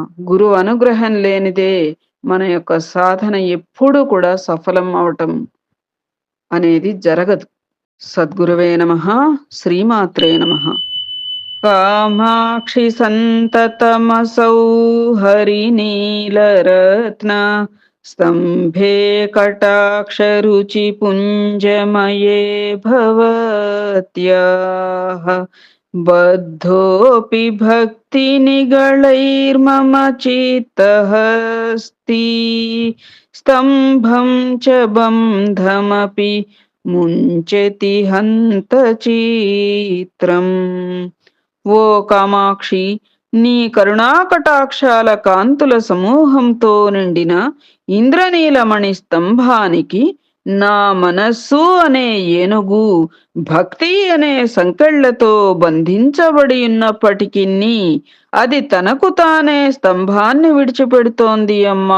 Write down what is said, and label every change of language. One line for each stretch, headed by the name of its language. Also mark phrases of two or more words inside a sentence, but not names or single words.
Telugu: గురువు అనుగ్రహం లేనిదే మన యొక్క సాధన ఎప్పుడూ కూడా సఫలం అవటం అనేది జరగదు.
Sanskrit: సద్గురువే నమః. శ్రీమాత్రే నమః. కామాక్షి సంతతమసౌ హరినీలరత్న स्तम्भे कटाक्षरुचिपुञ्जमये भवत्याः बद्धोऽपि भक्तिनिगलैर्मम चित्तहस्ति स्तम्भं च बन्धमपि मुञ्चति हन्तचित्रम्।
Telugu: ఓ కామాక్షి, నీ కరుణాకటాక్షాల కాంతుల సమూహంతో నిండిన ఇంద్రనీలమణి స్తంభానికి నా మనస్సు అనే ఏనుగు భక్తి అనే సంకెళ్లతో బంధించబడి ఉన్నప్పటికీ అది తనకు తానే స్తంభాన్ని విడిచిపెడుతోంది అమ్మా.